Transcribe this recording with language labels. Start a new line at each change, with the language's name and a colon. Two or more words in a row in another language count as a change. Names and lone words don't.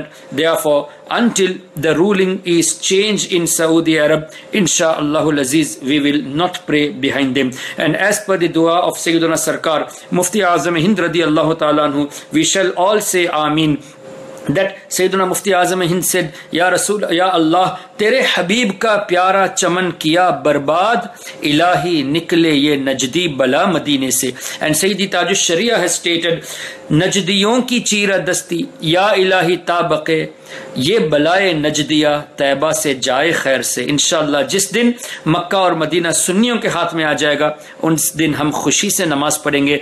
English: Therefore, until the ruling is changed in Saudi Arab,
Arabic: insha'Allahul Aziz,
English: we will not pray behind them. And as per the dua of Sayyiduna Sarkar, Mufti Azam Hind
Arabic: radiyallahu ta'ala anhu,
English: we shall all say Ameen. That Sayyiduna Mufti Azam Hind said,
Urdu: یا رسول، یا اللہ، تیرے حبیب کا پیارا چمن کیا برباد، الٰہی نکلے یہ نجدی بلا مدینے سے.
English: And Sayyidi Tajush Sharia has stated,
Urdu: نجدیوں کی چیرہ دستی، یا الٰہی تابکے, یہ بلائے نجدیہ طیبہ سے جائے خیر سے۔ انشاءاللہ جس دن مکہ اور مدینہ سنیوں کے ہاتھ میں آ جائے گا، اس دن ہم خوشی سے نماز پڑھیں گے۔